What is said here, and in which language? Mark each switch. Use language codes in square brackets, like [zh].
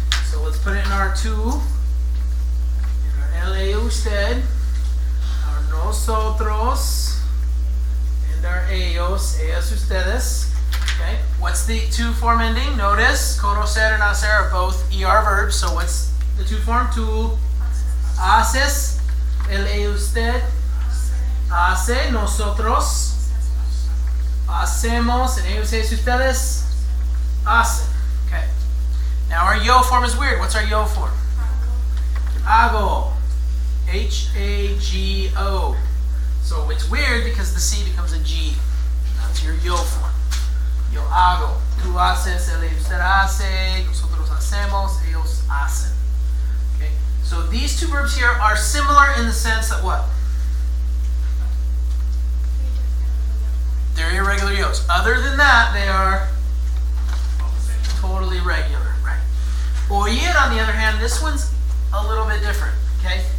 [en] So let's put it in our tú, in our él, ella, usted, our nosotros, and our ellos, ellas, ustedes. Okay. What's the 2 form ending? Notice conocer and hacer are both ER verbs. So what's the two form, [es] tú haces, él y usted hace, nosotros hacemos, and ellos y ustedes hacen. [en] Okay. Now our yo form is weird. What's our yo form? Hago. H-A-G-O. So it's weird because the C becomes a G. That's your yo form. [es] Yo hago. Tú haces, él y usted hace, nosotros hacemos, ellos hacen. [en] Okay? So these two verbs here are similar in the sense that what? They're irregular yos. Other than that, they are totally regular, right? Oír, on the other hand, this one's a little bit different, okay?